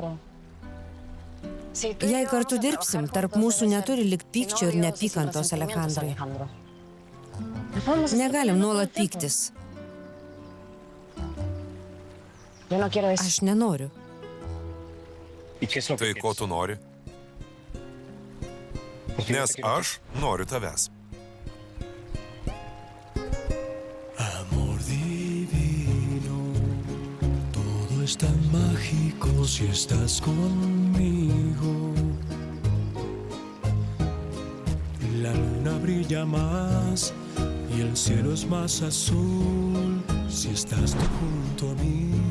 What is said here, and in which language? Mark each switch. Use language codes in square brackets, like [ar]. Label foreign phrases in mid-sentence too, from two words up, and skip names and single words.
[lt] Jei kartu dirbsim, tarp mūsų neturi likti pykčio ir neapykantos, Alejandrai. Negalim nuolat pyktis. Aš nenoriu. Tai ko tu nori? Nes aš noriu tavęs. [es] Amor divino, todo es tan mágico si estás conmigo. La luna brilla más y el cielo es más azul si estás tú junto a mí.